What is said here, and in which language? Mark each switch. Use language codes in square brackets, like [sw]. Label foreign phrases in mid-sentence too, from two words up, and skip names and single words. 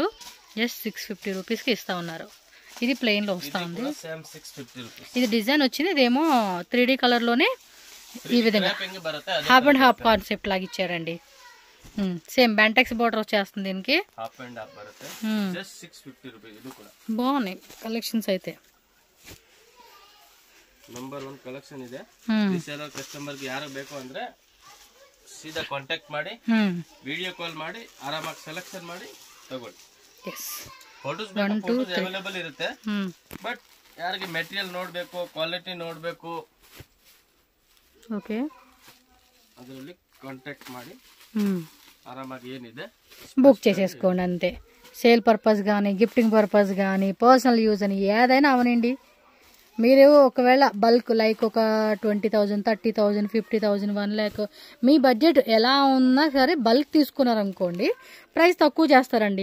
[te] జస్ట్ 650 రూపీస్కి ఇస్తా ఉన్నారు. ఇది ప్లెయిన్ లో వస్తా ఉంది. ఇది డిజైన్ వచ్చింది, ఇదేమో 3D కలర్ లోనే ఈ విధంగా [en] half and half concept [te] లాగా ఇచ్చారండి. [en] same Bantex border [te] వచ్చేస్తుంది దీనికి. బాగున్నాయి కలెక్షన్స్ అయితే. [en] number 1 collection [kn] ಇದೆ. [en] reseller customer [kn] ಗೆ ಯಾರು ಬೇಕು ಅಂದ್ರೆ ಸೀದಾ ಕಾಂಟ್ಯಾಕ್ಟ್ ಮಾಡಿ, [en] video call [kn] ಮಾಡಿ ಆರಾಮಾಗಿ ಸೆಲೆಕ್ಷನ್ ಮಾಡಿ ತಗೊಳ್ಳಿ. [en] photos available [kn] ಇರುತ್ತೆ, ಬಟ್ ಯಾರಿಗೆ ಮೆಟೀರಿಯಲ್ ನೋಡ್ಬೇಕು, ಕ್ವಾಲಿಟಿ ನೋಡ್ಬೇಕು, ಓಕೆ, ಅದರಲ್ಲಿ ಕಾಂಟ್ಯಾಕ್ಟ್ ಮಾಡಿ ಆರಾಮಾಗ ಏನಿದೆ [te] బుక్ చేసేసుకోండి అంతే. [en] sale purpose [te] కానీ, [en] gifting purpose [te] కానీ, [en] personal use [te] అని ఏదైనా అవనండి. మీరు ఒకవేళ [en] bulk like [te] ఒక 20,000, 30,000, 50,000, 1 lakh మీ బడ్జెట్ ఎలా ఉన్నా సరే బల్క్ తీసుకున్నారనుకోండి, ప్రైస్ తక్కువ చేస్తారండి.